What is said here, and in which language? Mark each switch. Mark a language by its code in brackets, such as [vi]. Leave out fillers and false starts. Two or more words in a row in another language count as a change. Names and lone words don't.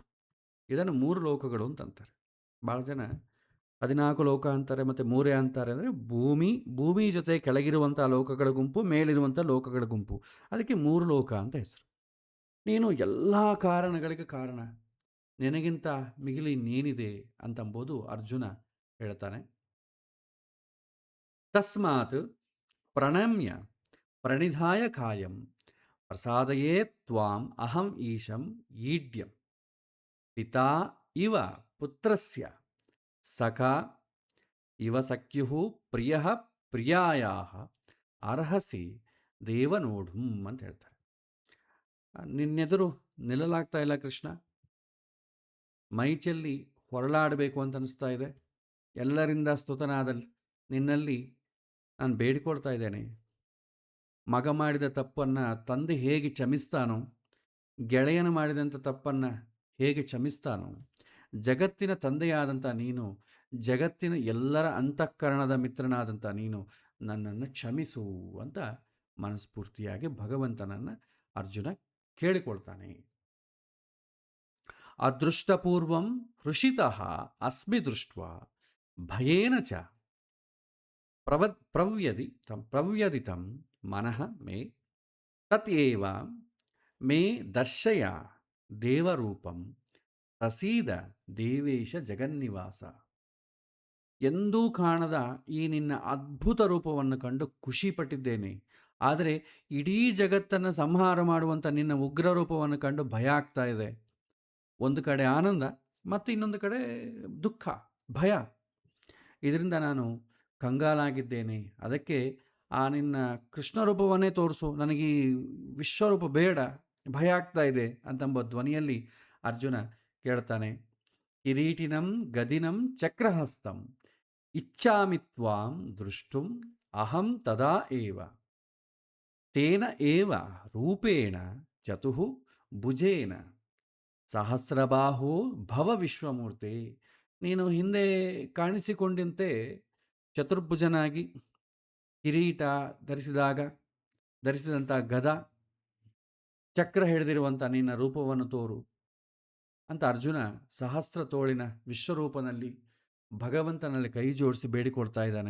[kn] ಇದನ್ನು 3 ಲೋಕಗಳು ಅಂತಂತಾರೆ. ಭಾಳ ಜನ 14 ಲೋಕ ಅಂತಾರೆ, ಮತ್ತು 3 ಅಂತಾರೆ. ಅಂದರೆ ಭೂಮಿ ಜೊತೆ ಕೆಳಗಿರುವಂಥ ಲೋಕಗಳ ಗುಂಪು, ಮೇಲಿರುವಂಥ ಲೋಕಗಳ ಗುಂಪು. ಅದಕ್ಕೆ 3 ಲೋಕ ಅಂತ ಹೆಸರು. ನೀನು ಎಲ್ಲ ಕಾರಣಗಳಿಗೆ ಕಾರಣ, ನಿನಗಿಂತ ಮಿಗಿಲಿ ಇನ್ನೇನಿದೆ ಅಂತಂಬೋದು ಅರ್ಜುನ ಹೇಳ್ತಾನೆ. [sa] ತಸ್ಮಾತ್ ಪ್ರಣಮ್ಯ ಪ್ರಣಿಧಾಯ ಕಾಯಂ ಪ್ರಸಾದಯೇ ತ್ವಾಂ ಅಹಂ ಈಶಂ ಈಡ್ಯಂ ಪಿತಾ ಇವ ಪುತ್ರಸ್ಯ ಸಖಾ ಇವ ಸಖ್ಯುಃ ಪ್ರಿಯಃ ಪ್ರಿಯಾಯಾಃ ಅರ್ಹಸಿ ದೇವನೋಢುಂ [kn] ಅಂತ ಹೇಳ್ತಾರೆ. ನಿನ್ನೆದುರು ನಿಲ್ಲಲಾಗ್ತಾ ಇಲ್ಲ ಕೃಷ್ಣ. ಮೈಚೆಲ್ಲಿ ಹೊರಳಾಡಬೇಕು ಅಂತ ಅನಿಸ್ತಾ ಇದೆ. ಎಲ್ಲರಿಂದ ಸ್ತುತನಾದ ನಿನ್ನಲ್ಲಿ ನಾನು ಬೇಡಿಕೊಳ್ತಾ ಇದ್ದೇನೆ. ಮಗ ಮಾಡಿದ ತಪ್ಪನ್ನು ತಂದೆ ಹೇಗೆ ಕ್ಷಮಿಸ್ತಾನೋ, ಗೆಳೆಯನ ಮಾಡಿದಂಥ ತಪ್ಪನ್ನು ಹೇಗೆ ಕ್ಷಮಿಸ್ತಾನೋ, ಜಗತ್ತಿನ ತಂದೆಯಾದಂಥ ನೀನು, ಜಗತ್ತಿನ ಎಲ್ಲರ ಅಂತಃಕರಣದ ಮಿತ್ರನಾದಂಥ ನೀನು ನನ್ನನ್ನು ಕ್ಷಮಿಸು ಅಂತ ಮನಸ್ಫೂರ್ತಿಯಾಗಿ ಭಗವಂತನನ್ನು ಅರ್ಜುನ ಕೇಳಿಕೊಳ್ತಾನೆ. [sa] ಅದೃಷ್ಟಪೂರ್ವಂ ಹೃಷಿತಃ ಅಸ್ಮಿ ದೃಷ್ಟ್ವಾ ಭಯೇನ ಚ ಪ್ರವ್ಯದಿತಂ ಮನಃ ಮೇ ತತ್ಏವ ಮೇ ದರ್ಶಯ ದೇವರೂಪಂ ಪ್ರಸೀದ ದೇವೇಶ ಜಗನ್ನಿವಾಸ. [kn] ಎಂದೂ ಕಾಣದ ಈ ನಿನ್ನ ಅದ್ಭುತ ರೂಪವನ್ನು ಕಂಡು ಖುಷಿಪಟ್ಟಿದ್ದೇನೆ. ಆದರೆ ಇಡೀ ಜಗತ್ತನ್ನು ಸಂಹಾರ ಮಾಡುವಂಥ ನಿನ್ನ ಉಗ್ರ ರೂಪವನ್ನು ಕಂಡು ಭಯ ಆಗ್ತಾ ಇದೆ. ಒಂದು ಕಡೆ ಆನಂದ ಮತ್ತು ಇನ್ನೊಂದು ಕಡೆ ದುಃಖ, ಭಯ. ಇದರಿಂದ ನಾನು ಕಂಗಾಲಾಗಿದ್ದೇನೆ. ಅದಕ್ಕೆ ಆ ನಿನ್ನ ಕೃಷ್ಣ ರೂಪವನ್ನೇ ತೋರಿಸು, ನನಗೆ ಈ ವಿಶ್ವರೂಪ ಬೇಡ, ಭಯ ಆಗ್ತಾ ಇದೆ ಅಂತಂಬ ಧ್ವನಿಯಲ್ಲಿ ಅರ್ಜುನ ಕೇಳ್ತಾನೆ. [sa] ಕಿರೀಟಿನಂ ಗದಿನಂ ಚಕ್ರಹಸ್ತಂ ಇಚ್ಛಾಮಿ ತ್ವಾಂ ದೃಷ್ಟುಂ ಅಹಂ ತದಾ ಏವ ತೇನ ಏವ ರೂಪೇಣ ಚತುಃ ಭುಜೇನ ಸಹಸ್ರಬಾಹೋ ಭವ ವಿಶ್ವಮೂರ್ತೆ. [kn] ನೀನು ಹಿಂದೆ ಕಾಣಿಸಿಕೊಂಡಂತೆ ಚತುರ್ಭುಜನಾಗಿ ಕಿರೀಟ ಧರಿಸಿದಂಥ ಗದ, ಚಕ್ರ ಹಿಡಿದಿರುವಂಥ ನಿನ್ನ ರೂಪವನ್ನು ತೋರು ಅಂತ ಅರ್ಜುನ ಸಹಸ್ರ ತೋಳಿನ ವಿಶ್ವರೂಪನಲ್ಲಿ ಭಗವಂತನಲ್ಲಿ ಕೈ ಜೋಡಿಸಿ ಬೇಡಿಕೊಡ್ತಾ ಇದ್ದಾನೆ.